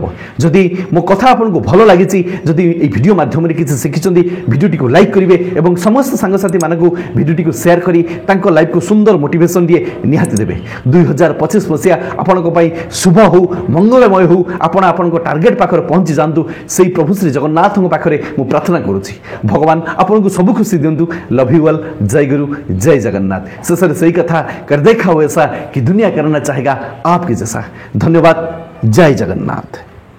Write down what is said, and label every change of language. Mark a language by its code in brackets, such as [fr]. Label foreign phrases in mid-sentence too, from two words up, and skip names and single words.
[or] ଯଦି ମୋ କଥା ଆପଣଙ୍କୁ ଭଲ ଲାଗିଛି, ଯଦି ଏହି ଭିଡ଼ିଓ ମାଧ୍ୟମରେ କିଛି ଶିଖିଛନ୍ତି, ଭିଡ଼ିଓଟିକୁ ଲାଇକ୍ କରିବେ ଏବଂ ସମସ୍ତ ସାଙ୍ଗସାଥିମାନଙ୍କୁ ଭିଡ଼ିଓଟିକୁ ସେୟାର କରି ତାଙ୍କ ଲାଇଫକୁ ସୁନ୍ଦର ମୋଟିଭେସନଟିଏ ନିହାତି ଦେବେ। 2025 ମସିହା ଆପଣଙ୍କ ପାଇଁ ଶୁଭ ହେଉ, ମଙ୍ଗଳମୟ ହେଉ, ଆପଣ ଆପଣଙ୍କ ଟାର୍ଗେଟ୍ ପାଖରେ ପହଞ୍ଚି ଯାଆନ୍ତୁ। ସେହି ପ୍ରଭୁ ଶ୍ରୀ ଜଗନ୍ନାଥଙ୍କ ପାଖରେ ମୁଁ ପ୍ରାର୍ଥନା କରୁଛି, ଭଗବାନ ଆପଣଙ୍କୁ ସବୁ ଖୁସି ଦିଅନ୍ତୁ। [en] love you all. [or] ଜୟ ଗୁରୁ, ଜୟ ଜଗନ୍ନାଥ। ଶେଷରେ ସେଇ କଥା [hi] कर देखा हो ऐसा कि दुनिया करना चाहेगा आपके जैसा। धन्यवाद। जय जगन्नाथ।